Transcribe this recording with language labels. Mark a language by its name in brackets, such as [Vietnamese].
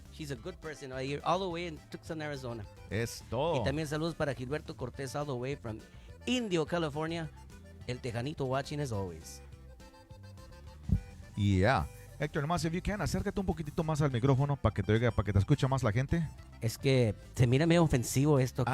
[English] She's a good person right here, all the way in Tucson, Arizona. [Spanish] Es Y todo. también saludos para Gilberto Cortés, [English] all the way from [Spanish] Indio, California. [English] El Tejanito watching as always. Yeah. [Spanish] Héctor, nomás, [English] if you can, [Spanish] acércate un poquitito más al micrófono para que te oiga, para que te escuche más la gente. Es que se mira medio ofensivo esto aquí.